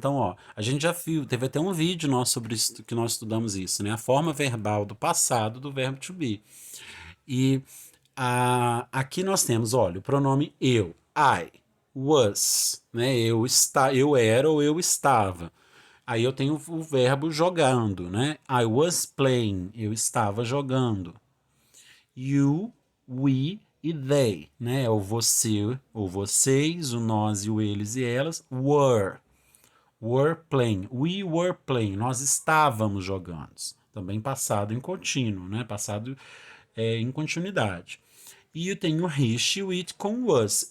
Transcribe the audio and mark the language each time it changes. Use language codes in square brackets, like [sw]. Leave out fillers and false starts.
[pt] Então, ó, a gente já viu, teve até um vídeo nosso sobre isso, que nós estudamos isso, né? A forma verbal do passado do verbo to be. E aqui nós temos, olha, o pronome eu, I, was, né? Eu era ou eu estava. Aí eu tenho o verbo jogando, né? [en] I was playing, [pt] eu estava jogando. You, we e they, né? É o você ou vocês, o nós e o eles e elas, were playing. [en] We were playing, [pt] nós estávamos jogando. Também passado em contínuo, né? Passado em continuidade. E eu tenho he, she, it com was.